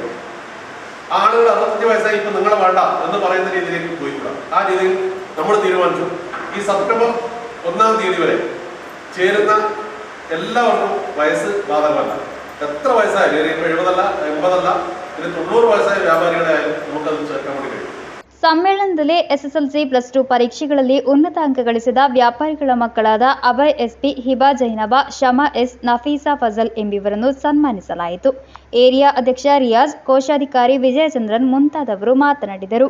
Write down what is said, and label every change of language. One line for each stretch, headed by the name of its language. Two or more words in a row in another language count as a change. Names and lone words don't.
Malayalam: ആളുകൾ 65 വയസ്സായി ഇപ്പം നിങ്ങളെ വേണ്ട എന്ന് പറയുന്ന രീതിയിലേക്ക് പോയിക്കൂടാ. ആ രീതിയിൽ നമ്മൾ തീരുമാനിച്ചു ഈ സെപ്റ്റംബർ 1-ാം തീയതി വരെ ചേരുന്ന എല്ലാവർക്കും വയസ്സ് ബാധകമല്ല. എത്ര വയസ്സായാലും 70 അല്ല 80 അല്ല 90 വയസ്സായ വ്യാപാരികളെ ആയാലും നമുക്കത് ചേർക്കാൻ വേണ്ടി കഴിയും.
Kannada: ಸಮ್ಮೇಳನದಲ್ಲಿ ಎಸ್ಎಸ್ಎಲ್ಸಿ +2 ಪರೀಕ್ಷೆಗಳಲ್ಲಿ ಉನ್ನತ ಅಂಕ ಗಳಿಸಿದ ವ್ಯಾಪಾರಿಗಳ ಮಕ್ಕಳಾದ ಅಭಯ್ ಎಸ್ಪಿ, ಹಿಬಾ ಜೈನಬಾ, ಶಮಾ ಎಸ್, ನಫೀಸಾ ಫಜಲ್ ಎಂಬಿವರನ್ನು ಸನ್ಮಾನಿಸಲಾಯಿತು. ಏರಿಯಾ ಅಧ್ಯಕ್ಷ ರಿಯಾಜ್, ಕೋಶಾಧಿಕಾರಿ ವಿಜಯಚಂದ್ರನ್ ಮುಂತಾದವರು ಮಾತನಾಡಿದರು.